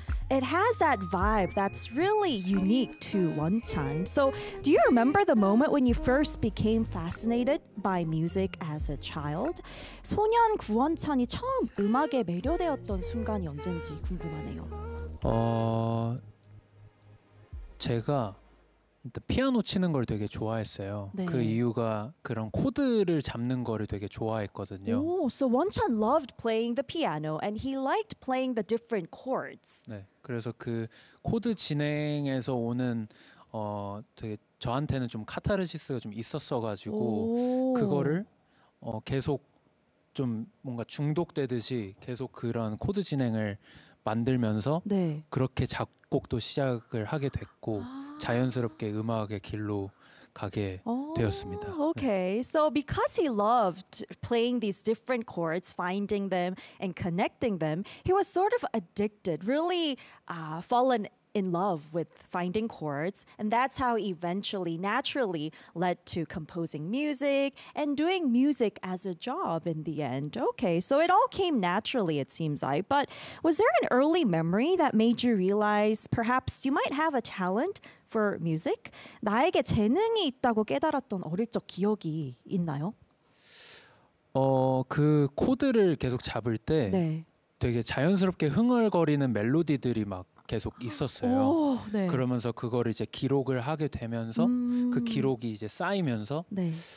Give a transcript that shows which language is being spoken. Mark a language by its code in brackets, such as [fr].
[en] It has that vibe that's really unique to Wonton. So, do you remember the moment when you first became fascinated by music as a child? [ko] 소년 구원찬이 처음 음악에 매료되었던 순간이 언젠지 궁금하네요. 제가 일단 피아노 치는 걸 되게 좋아했어요. 네. 그 이유가 그런 코드를 잡는 거를 되게 좋아했거든요. [en] Oh, so Wonton loved playing the piano and he liked playing the different chords. [ko] 네. 그래서 그 코드 진행에서 오는 되게 저한테는 좀 카타르시스가 좀 있었어 가지고 그거를 계속 좀 뭔가 중독되듯이 계속 그런 코드 진행을 만들면서 네. 그렇게 작곡도 시작을 하게 됐고 자연스럽게 음악의 길로 가게 되었습니다. [en] Okay. So because he loved playing these different chords, finding them and connecting them, he was sort of addicted, really fallen in love with finding chords, and that's how eventually naturally led to composing music and doing music as a job in the end. Okay. So it all came naturally, it seems like. But was there an early memory that made you realize perhaps you might have a talent for music? [ko] 나에게 재능이 있다고 깨달았던 어릴 적 기억이 있나요? 그 코드를 계속 잡을 때 네. 되게 자연스럽게 흥얼거리는 멜로디들이 막 계속 있었어요. 네. 그러면서 그거를 이제 기록을 하게 되면서 그 기록이 이제 쌓이면서 네.